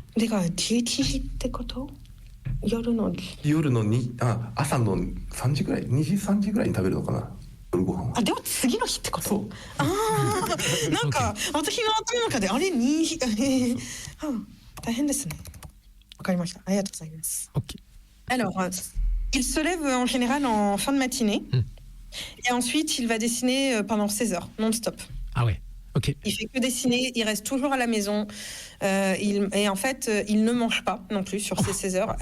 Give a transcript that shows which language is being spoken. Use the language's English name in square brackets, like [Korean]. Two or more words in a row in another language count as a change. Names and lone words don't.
[Japanese] でが11時ってこと？夜の朝の3時ぐらい、2時3時ぐらいに食べるのかな。夜ご飯は。では次の日ってこと？そう。なんか私の頭の中であれ2時大変ですね。 [French] Alors, il se lève en général en fin de matinée et ensuite il va dessiner pendant 16 heures, non-stop. Ah ouais, ok. Il fait que dessiner, il reste toujours à la maison et en fait il ne mange pas non plus sur ces 16 heures.